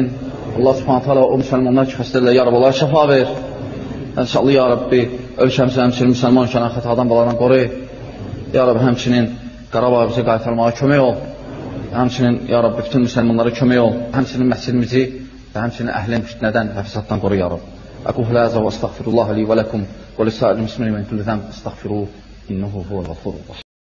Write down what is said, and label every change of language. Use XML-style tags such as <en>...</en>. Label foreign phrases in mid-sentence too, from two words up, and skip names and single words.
<az>Allah Subhanahu o müsəlmanlar ki, xəstələrlə yarabalar şəfa ver. İnşallah,</az> <ar>يا رب,</ar> <az>ölkəmizə həmçinin müsəlman ölkənin xətadan baladan qoru.</az> <ar>يا رب,</ar> <az>həmçinin Qarabağı bizə qaytarmağa kömək ol. Həmçinin,</az> <ar>يا رب,</ar> <az>bütün müsəlmanlara kömək ol. Həmçinin məscidimizi və həmçinin əhlin fitnədən və fəsaddan qoru,</az> <ar>يا رب. أقول هذا وأستغفر الله لي ولكم ولسائر المسلمين من كل ذنب استغفروه إنه هو الغفور الرحيم.</ar>